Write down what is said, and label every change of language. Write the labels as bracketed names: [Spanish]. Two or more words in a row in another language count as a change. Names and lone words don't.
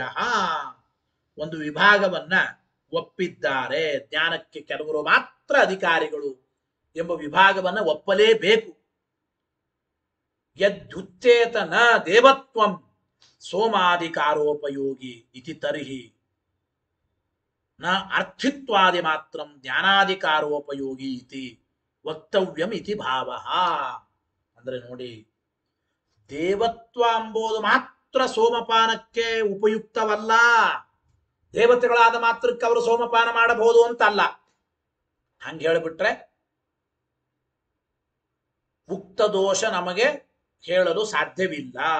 [Kannada] ಒಂದು ವಿಭಾಗವನ್ನ ಒಪ್ಪಿದ್ದಾರೆ. ಜ್ಞಾನಕ್ಕೆ ಕೆಲವರು ಮಾತ್ರ ಅಧಿಕಾರಿಗಳು ಎಂಬ ವಿಭಾಗವನ್ನ ಒಪ್ಪಲೇಬೇಕು. [Sanskrit] ಯದ್ಯುಚ್ಚೇತ ನ ದೇವತ್ವಂ ಸೋಮಾಧಿಕಾರೋಪಯೋಗಿ ಇತಿ ತರ್ಹಿ ನ ಅರ್ಥಿತ್ವಾದಿ ಮಾತ್ರ ಜ್ಞಾನಾಧಿಕಾರೋಪಯೋಗಿ ಇತಿ ವಕ್ತವ್ಯಂ ಇತಿ ಭಾವ. [Kannada] ಅಂದ್ರೆ ನೋಡಿ, ದೇವತ್ವ ಎಂಬುದು ಮಾತ್ರ ಸೋಮಪಾನಕ್ಕೆ ಉಪಯುಕ್ತವಲ್ಲ. ದೇವತೆಗಳಾದ ಮಾತ್ರಕ್ಕೆ ಅವರು ಸೋಮಪಾನ ಮಾಡಬಹುದು ಅಂತ ಅಲ್ಲ. ಹಂಗೆ ಹೇಳಿಬಿಟ್ರೆ ಉಕ್ತ ದೋಷ ನಮಗೆ ಹೇಳಲು ಸಾಧ್ಯವಿಲ್ಲ.